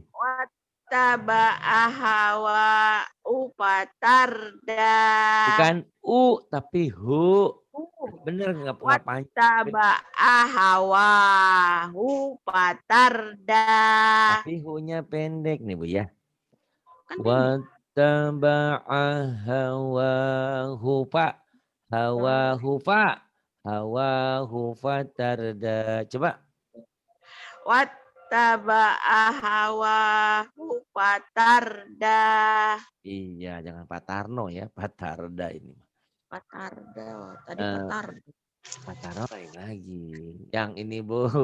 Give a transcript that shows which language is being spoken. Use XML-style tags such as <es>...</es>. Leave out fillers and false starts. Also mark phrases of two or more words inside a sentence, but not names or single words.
<ar>واتبع هواه فتردى.</ar> <id>Bukan u tapi hu. Bener nggak panjang.</id> <ar>واتبع هواه فتردى.</ar> <id>Tapi hunya pendek nih Bu ya. Kan pendek.</id> <ar>واتبع هواه ف. هواه ف. هواه فتردى. Coba. واتبع هواه فتردى.</ar> <id>Iya, jangan Patarno ya, Patarda ini. Patarda, tadi patarda. Patarno lain lagi. Yang ini Bu.</id>